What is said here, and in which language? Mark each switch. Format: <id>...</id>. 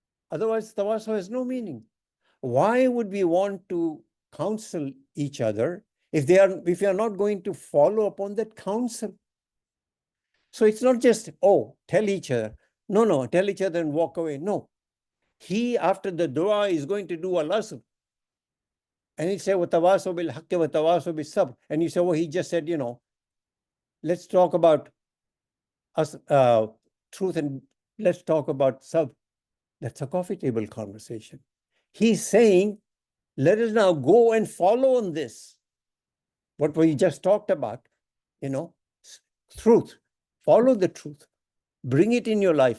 <en>Otherwise, tawasaw has no meaning. Why would we want to counsel each other if we are not going to follow upon that counsel? So it's not just, oh, tell each other. No, tell each other and walk away. No. He, after the dua, is going to do Al Asr. And he said,</en> <ar>وَتَوَاسَوْا بِالْحَقِّ وَتَوَاسَوْا بِالصَّبْرِ.</ar> <en>And you say, well, he just said, let's talk about us, truth and let's talk about sabr. That's a coffee table conversation. He's saying, let us now go and follow on this. What we just talked about, truth. Follow the truth. Bring it in your life.</en>